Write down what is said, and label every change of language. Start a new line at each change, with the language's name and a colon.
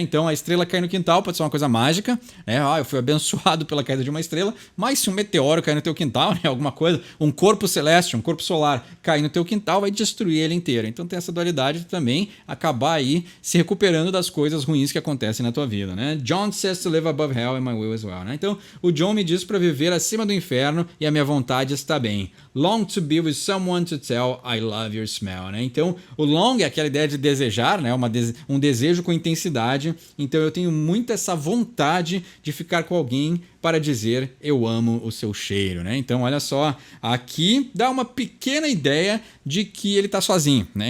Portuguese: Então, a estrela cair no quintal pode ser uma coisa mágica, né? Eu fui abençoado pela queda de uma estrela, mas se um meteoro cair no teu quintal, né, alguma coisa, um corpo celeste, um corpo solar cair no teu quintal, vai destruir ele inteiro. Então tem essa dualidade de também acabar aí se recuperando das coisas ruins que acontecem na tua vida, né?
English: John says to live above hell and my will as well,
Portuguese: né? Então o John me diz para viver acima do inferno e a minha vontade está bem.
English: Long to be with someone to tell I love your smell,
Portuguese: né? Então o long é aquela ideia de desejar, né? Um desejo com intensidade. Então eu tenho muito essa vontade de ficar com alguém para dizer eu amo o seu cheiro, né? Então olha só, aqui dá uma pequena ideia de que ele está sozinho, né?